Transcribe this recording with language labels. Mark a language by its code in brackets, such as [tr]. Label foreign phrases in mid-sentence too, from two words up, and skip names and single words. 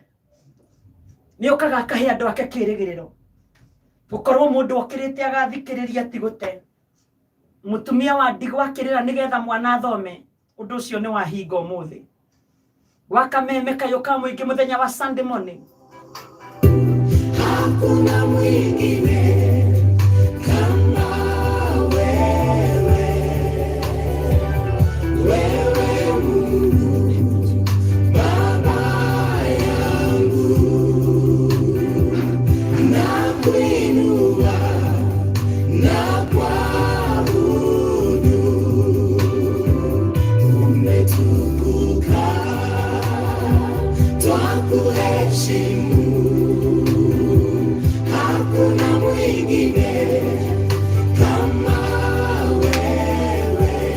[ki] Nĩ okaga akahe andũ ake kĩĩrĩgĩrĩro. Gũkorwo mũndũ okĩrĩte agathikĩrĩria ti gũte. Mũtumia wa ndigwa akĩrĩra nĩgetha mwana athome. Ũndũ ũcio nĩ wahinga ũmũthĩ. Wa Kameme kayũka mũingĩ mũthenya wa [en] Sunday morning. [sw] Hakuna mwingine kama wewe. Wewe Mungu Baba yangu. Nakuinua na kuheshimu, hakuna mwingine kama wewe.